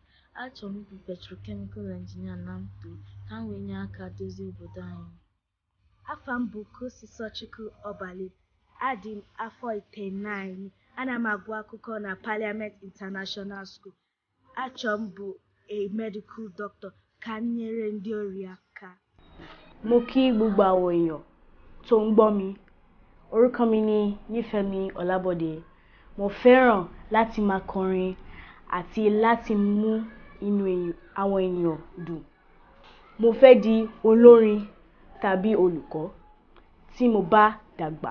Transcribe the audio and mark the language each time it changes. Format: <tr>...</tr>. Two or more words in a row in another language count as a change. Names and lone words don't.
<ig>Achọrọ m ịbụ</ig> <en>Petrochemical Engineer</en> <ig>na m too ka m wee nye aka dozie obodo anyị. Afọ m bụ Kosisochukwu Ọbalịn, adị m afọ 9, ana m agụ akwụkwọ na Parliament International School. Achọrọ m bụ</ig> <en>a medical doctor</en> <ig>ka m nyere ndị ọrịa aka.</ig> <yo>Mo kí gbogbo àwọn èèyàn tó ń gbọ́ mi. Orúkọ mi ni Nífẹ̀mí Ọlábọ̀dé. Mo fẹ́ràn láti máa kọrin àti láti mú inú àwọn èèyàn dùn. Mo fẹ́ di olórin tàbí olùkọ́ tí mo bá dàgbà.</yo>